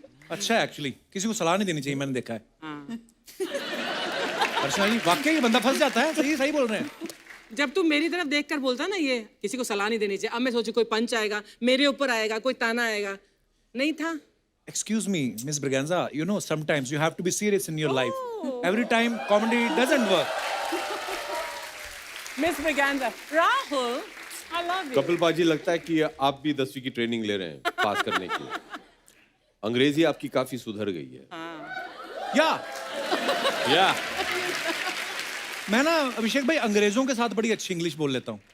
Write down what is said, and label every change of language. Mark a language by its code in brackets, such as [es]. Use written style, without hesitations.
[hi] अच्छा, एक्चुअली किसी को सलाह नहीं देनी चाहिए, मैंने देखा है। अर्चना जी, वाकई ये बंदा फंस जाता है। सही बोल रहे हैं। जब तू मेरी तरफ देखकर बोलता ना ये किसी को सलाह नहीं देनी चाहिए, अब मैं सोची कोई पंच आएगा, मेरे ऊपर आएगा, कोई ताना आएगा, नहीं था। [en] Excuse me, Miss Braganza, you know sometimes you have to be serious in your life. Every time comedy doesn't work. Miss Braganza, Rahul, I love you. [hi] Kapil पाजी, लगता है कि आप भी 10वीं की ट्रेनिंग ले रहे हैं पास करने की। अंग्रेजी आपकी काफी सुधर गई है। या मैं ना अभिषेक भाई अंग्रेजों के साथ बड़ी अच्छी इंग्लिश बोल लेता हूँ।